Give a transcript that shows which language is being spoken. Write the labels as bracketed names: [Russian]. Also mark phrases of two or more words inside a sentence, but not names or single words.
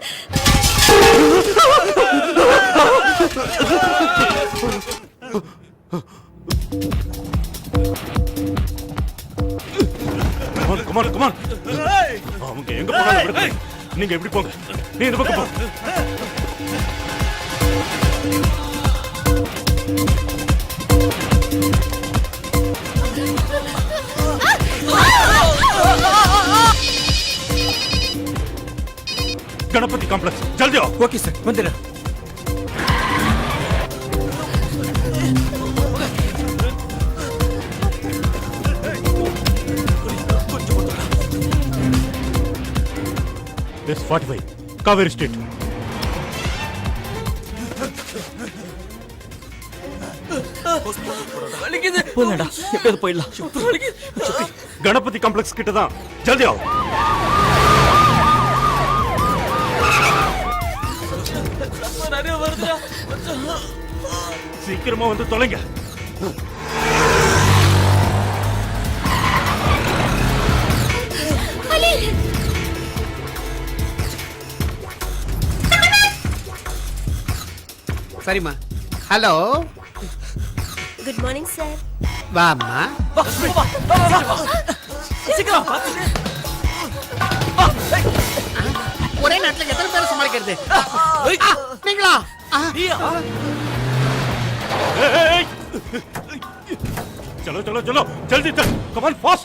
[English] come on come on [Tamil] அவங்க எங்க போனாலும் விடுங்க நீங்க எப்படி போங்க நீ இந்த பக்கம் போ गणपति कॉम्प्लेक्स [Hindi] जल्दी आओ [Tamil] ஓகே சார் வந்துடுறேன் [English] It's 45 Kaveri Street. [Tamil] போலடா எப்போ போயிடலாம் गणपति कॉम्प्लेक्स கிட்ட தான் [Hindi] जल्दी आओ [Tamil] சீக்கிரமா வந்து தொலைங்க. சரிம்மா. ஹலோ, [English] good morning sir. [Tamil] வாம்மா. சீக்கிரம் ஒரே நேரத்துல எத்தனை பேரை சமாளிக்கிறது? நீங்களா? [Hindi] चलो चलो चलो जल्दी चल, [English] come on fast.